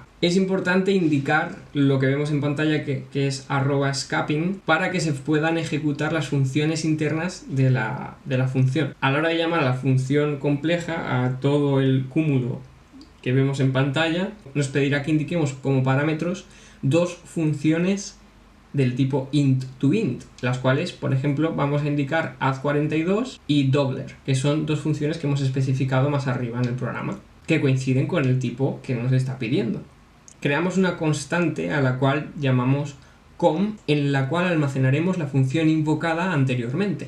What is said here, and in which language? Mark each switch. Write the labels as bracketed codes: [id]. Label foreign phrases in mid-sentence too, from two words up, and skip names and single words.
[es] Es importante indicar lo que vemos en pantalla que es @scaping para que se puedan ejecutar las funciones internas de la función. A la hora de llamar a la función compleja, a todo el cúmulo que vemos en pantalla, nos pedirá que indiquemos como parámetros dos funciones del tipo [en] int to int, [es] las cuales, por ejemplo, vamos a indicar add42 y doubler, que son dos funciones que hemos especificado más arriba en el programa, que coinciden con el tipo que nos está pidiendo. Creamos una constante a la cual llamamos com, en la cual almacenaremos la función invocada anteriormente.